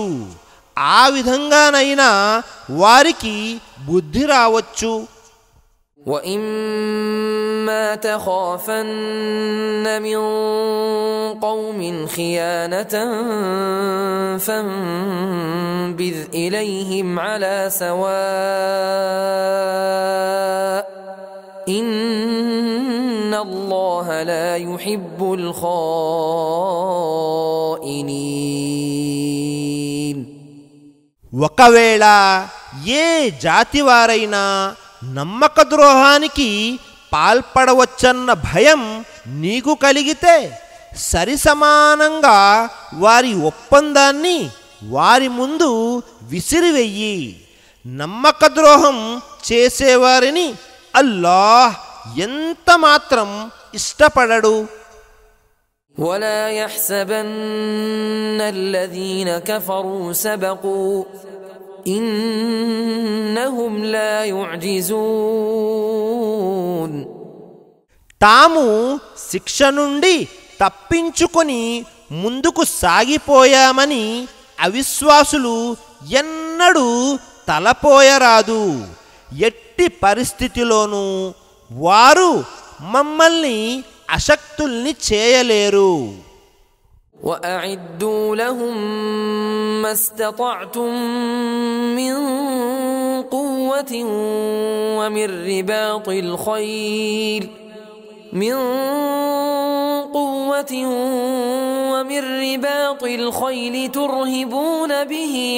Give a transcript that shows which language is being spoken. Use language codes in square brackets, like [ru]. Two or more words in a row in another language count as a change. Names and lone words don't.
[te] ఆ విధంగానైనా వారికి బుద్ధి రావచ్చు. [ar] وَإِمَّا تَخَافَنَّ مِنْ قَوْمٍ خِيَانَةً فَانبِذْ إِلَيْهِمْ عَلَى سَوَاءٍ إِنَّ اللَّهَ لَا يُحِبُّ الْخَائِنِينَ. [te] ఒకవేళ ఏ జాతివారైనా నమ్మక ద్రోహానికి పాల్పడవచ్చన్న భయం నీకు కలిగితే సరిసమానంగా వారి ఒప్పందాన్ని వారి ముందు విసిరివెయ్యి. నమ్మక ద్రోహం చేసేవారిని అల్లాహ్ ఎంత మాత్రం ఇష్టపడడు. [ar] ولا يحسبن الذين كفروا سبقوا إنهم لا يعجزون. [te] తాము శిక్ష నుండి తప్పించుకొని ముందుకు సాగిపోయామని అవిశ్వాసులు ఎన్నడూ తలపోయరాదు. ఎట్టి పరిస్థితిలోనూ వారు మమ్మల్ని అశక్తుల్ని చేయలేరు. [ar] وأعدوا لهم ما استطعتم من قوة ومن رباط الخيل ترهبون به